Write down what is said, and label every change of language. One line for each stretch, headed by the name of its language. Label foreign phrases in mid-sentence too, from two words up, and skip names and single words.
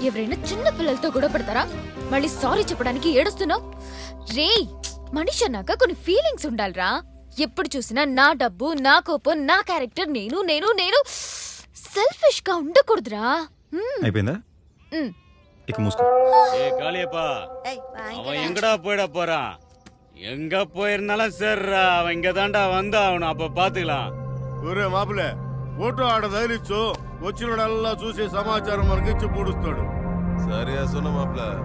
Telugu: ఎవరైనా చిన్న పిల్లలతో గొడవ పడతారా? మళ్ళీ సారీ చెప్పడానికి ఏడుస్తున్నావు? రే, మనిషి అన్నాక కొన్ని ఫీలింగ్స్ ఉండాలిరా. ఎప్పుడు చూసినా నా డబ్బు, నా కోపం, నా క్యారెక్టర్, నేను నేను నేను సెల్ఫిష్ గా ఉండకూడదురా. అయిపోయిందా? ఇక మూసుకో.
Tamil: அவன் எங்கடா போயிட போறான்? எங்க போயிருந்தாலும் சரிடா, அவன் இங்க தாண்டா வந்தா அவனை அப்ப பாத்துக்கலாம்.
Telugu: ఒరే మాపులే, ఫోటో ఆడ తగిలిచ్చు, వచ్చినోడల్లా చూసి సమాచారం మనకిచ్చి పూడుస్తాడు. సరే అసలు మాపులే.